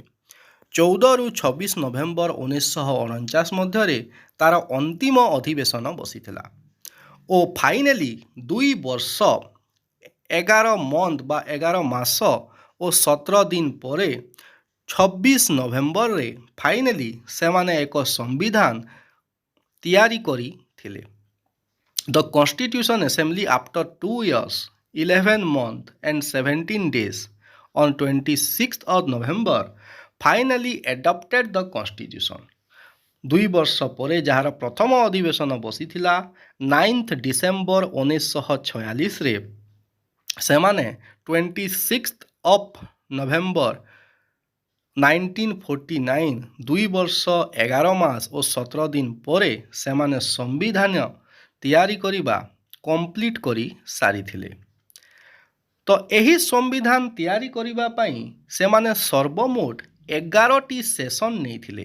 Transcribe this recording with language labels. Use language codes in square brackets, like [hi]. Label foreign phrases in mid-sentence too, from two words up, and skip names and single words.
[or] 14ରୁ 26 ନଭେମ୍ବର 1949 ମଧ୍ୟରେ ତାର ଅନ୍ତିମ ଅଧିବେଶନ ବସିଥିଲା ଓ ଫାଇନାଲି 2 ବର୍ଷ 11 ମନ୍ଥ ବା 11 ମାସ ଓ 17 ଦିନ ପରେ 26 ନଭେମ୍ବରରେ ଫାଇନାଲି ସେମାନେ ଏକ ସମ୍ବିଧାନ ତିଆରି କରିଥିଲେ। [en] The Constitution Assembly, after 2 years, 11 months and 17 days, on 26th of November, finally adopted the Constitution. [or] 2 ବର୍ଷ ପରେ ଯାହାର ପ୍ରଥମ ଅଧିବେଶନ ବସିଥିଲା 9th ଡିସେମ୍ବର 1946ରେ ସେମାନେ [en] 26th of November [or] 1949 2 ବର୍ଷ 11 ମାସ ଓ 17 ଦିନ ପରେ ସେମାନେ ସମ୍ବିଧାନ ତିଆରି କରିବା କମ୍ପ୍ଲିଟ୍ କରି ସାରିଥିଲେ। ତ ଏହି ସମ୍ବିଧାନ ତିଆରି କରିବା ପାଇଁ ସେମାନେ ସର୍ବମୋଟ 11ଟି ସେସନ୍ ନେଇଥିଲେ।